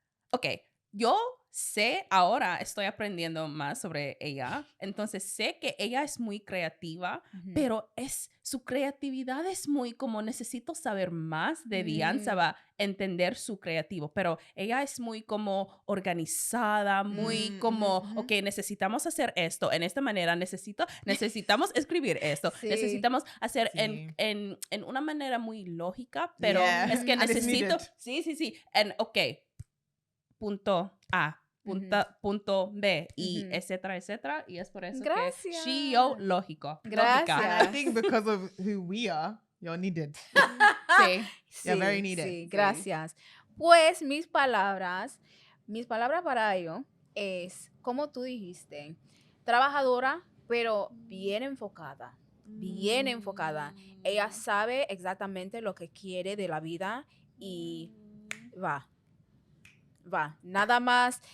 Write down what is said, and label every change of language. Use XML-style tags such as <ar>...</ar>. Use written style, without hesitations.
<es>Ok, yo sé ahora, estoy aprendiendo más sobre ella, entonces sé que ella es muy creativa, pero su creatividad es muy como necesito saber más de Diane para entender su creativo, pero ella es muy como organizada, muy como, ok, necesitamos hacer esto en esta manera, necesitamos escribir esto, necesitamos hacer en una manera muy lógica, pero es que necesito, sí, ok, punto A, punto B, y etcétera, y es por eso que CEO lógico. Gracias.</es> <en>And I think because of who we are, you're needed.</en> <es>Sí.</es> <en>You're very needed.</en> <es>Sí, gracias. Pues mis palabras para ello es, como tú dijiste, trabajadora, pero bien enfocada. Bien enfocada. Ella sabe exactamente lo que quiere de la vida y va, nada más.</es>